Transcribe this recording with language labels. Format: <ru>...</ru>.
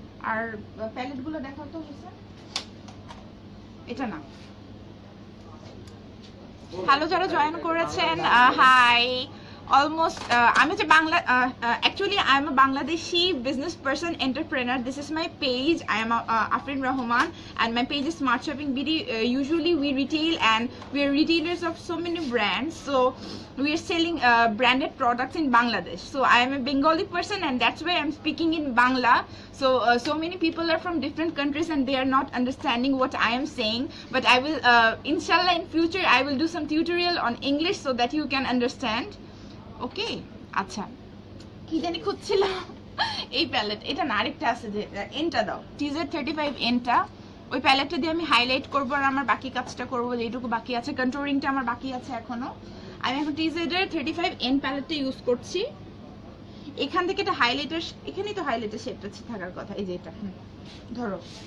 <bn>আর palette গুলো দেখাও তো, এটা না। হ্যালো যারা জয়েন করেছেন, হাই।</bn> <en>almost</en> <bn>আমি হচ্ছে Bangla,</bn> <en>Actually I am a Bangladeshi business person entrepreneur. This is my page, I am Afrin Rahman and my page is Smart Shopping BD. Usually we retail and we are retailers of so many brands, so we are selling branded products in Bangladesh. So I am a Bengali person and that's why I'm speaking in Bangla. So so many people are from different countries and they are not understanding what I am saying, but I will inshallah in future I will do some tutorial on English so that you can understand.</en> <bn>ওকে আচ্ছা, কি জানি খুঁজছিলাম, এই palette, এটা না আরেকটা আছে, যে এনটা দাও, টিজের 35 এনটা, ওই প্যালেটটা দিয়ে আমি হাইলাইট করবো আর আমার বাকি কাজটা করবো, যেটুকু বাকি আছে, কন্ট্রোলিংটা আমার বাকি আছে এখনো। আমি এখন টিজেডের 35 এন প্যালেটটা ইউজ করছি। এখান থেকে এটা হাইলাইটার, এখানেই তো হাইলাইটার শেপটা থাকার কথা, এই যে এটা ধরো।</bn>